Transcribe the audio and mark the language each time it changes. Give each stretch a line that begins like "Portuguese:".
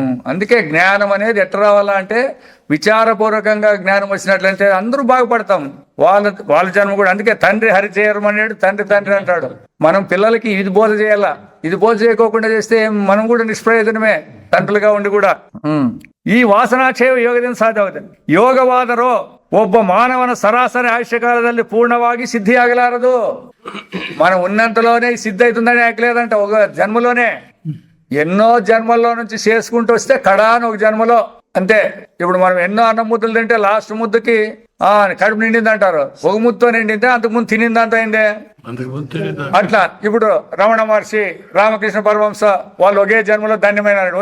Telugu: అందుకే జ్ఞానం అనేది ఎట్లా రావాలా అంటే విచారపూర్వకంగా జ్ఞానం వచ్చినట్లయితే అందరూ బాగుపడతాం. వాళ్ళ జన్మ కూడా. అందుకే తండ్రి హరిచేయరు అన్నాడు, తండ్రి అంటాడు. మనం పిల్లలకి ఇది బోధ చేయాలా, ఇది బోధ చేయకోకుండా చేస్తే మనం కూడా నిష్ప్రయోజనమే తండ్రులుగా ఉండి కూడా.
Kannada: ಈ ವಾಸನಾಕ್ಷಯ ಯೋಗದಿಂದ ಸಾಧ್ಯವಾಗಿದೆ. ಯೋಗವಾದರೂ ಒಬ್ಬ ಮಾನವನ ಸರಾಸರಿ ಆಯುಷ್ಯಕಾಲದಲ್ಲಿ ಪೂರ್ಣವಾಗಿ ಸಿದ್ಧಿಯಾಗಲಾರದು.
Telugu: మనం ఉన్నంతలోనే సిద్ధి అవుతుందని ఆకలేదంట ఒక జన్మలోనే. ఎన్నో జన్మల్లో నుంచి చేసుకుంటూ వస్తే కడాను ఒక జన్మలో అంతే. ఇప్పుడు మనం ఎన్నో అన్నం ముద్దలు తింటే లాస్ట్ ముద్దకి కడుపు నిండింది అంటారు. ఒక ముద్దతో నిండిందే, అంతకుముందు తినిందంత అయిందే. అట్లా ఇప్పుడు రమణ మహర్షి, రామకృష్ణ పరమహంస వాళ్ళు ఒకే జన్మలో ధన్యమైనారు.